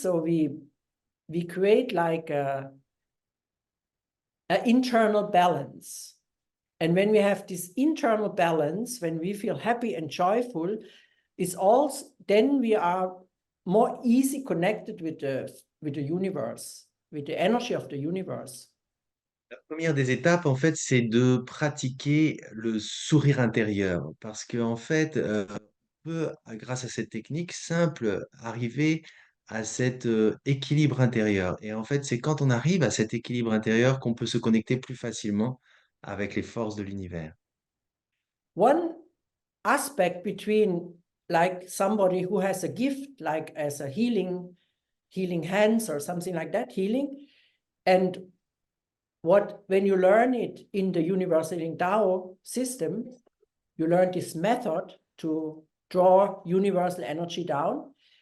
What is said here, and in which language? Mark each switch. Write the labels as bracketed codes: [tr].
[en] So we create like an internal balance. And when we have this internal balance, when we feel happy and joyful, it's also then we are more easy connected with the universe, with the energy of the universe. [fr] La première des étapes, en fait, c'est de pratiquer le sourire intérieur parce que en fait, on peut, grâce à cette technique simple, arriver à cet, équilibre intérieur et en fait, c'est quand on arrive à cet équilibre intérieur qu'on peut se connecter plus facilement avec les forces de l'univers. [en] One aspect between like somebody who has a gift, like as a healing hands or something like that, healing, and when you learn it in the universal Tao system, you learn this method to draw universal energy down.